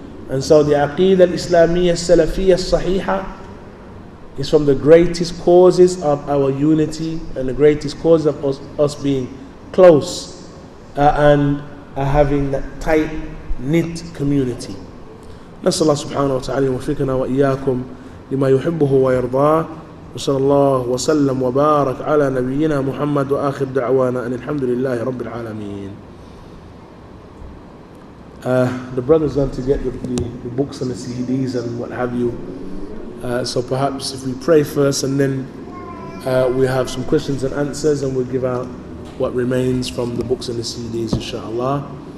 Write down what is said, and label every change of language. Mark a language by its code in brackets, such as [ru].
[en] And so the [ar] aqeedah al-Islamiyya salafiyya sahiha [en] is from the greatest causes of our unity and the greatest cause of us being close and having that tight knit community. [ar] نسأل الله سبحانه وتعالى يوفقنا وإياكم لما يحبه ويرضاه. وصلى الله وسلم وبارك على نبينا محمد وآخر دعوانا أن الحمد لله رب العالمين. [en] The brothers want to get the books and the CDs and what have you. So perhaps if we pray first and then we have some questions and answers, and we'll give out what remains from the books and the CDs, inshallah.